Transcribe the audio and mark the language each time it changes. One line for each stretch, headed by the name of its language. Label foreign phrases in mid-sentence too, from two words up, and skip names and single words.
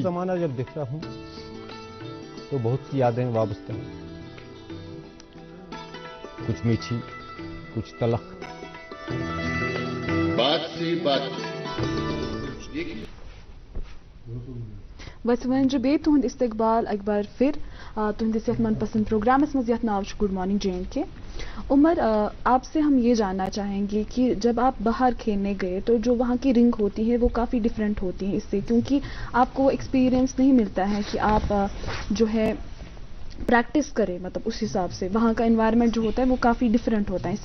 Hindi: जमाना जब देखता हूँ तो बहुत सी यादें वाबस्ता हैं, कुछ मीठी कुछ तलख। बात से बात
Kashmiri: बस वन जबे तुहद इस्तकबाल एक बार फिर तुहदिस यथ मनपसंद प्रोग्रामस मज यथ नाव
English: good morning
Kashmiri: J&K।
Hindi: उमर, आपसे हम ये जानना चाहेंगे कि जब आप बाहर खेलने गए तो जो वहाँ की रिंग होती है वो काफ़ी डिफरेंट होती है इससे, क्योंकि आपको वो एक्सपीरियंस नहीं मिलता है कि आप जो है प्रैक्टिस करें, मतलब उस हिसाब से वहाँ का एनवायरनमेंट जो होता है वो काफ़ी डिफरेंट होता है इससे।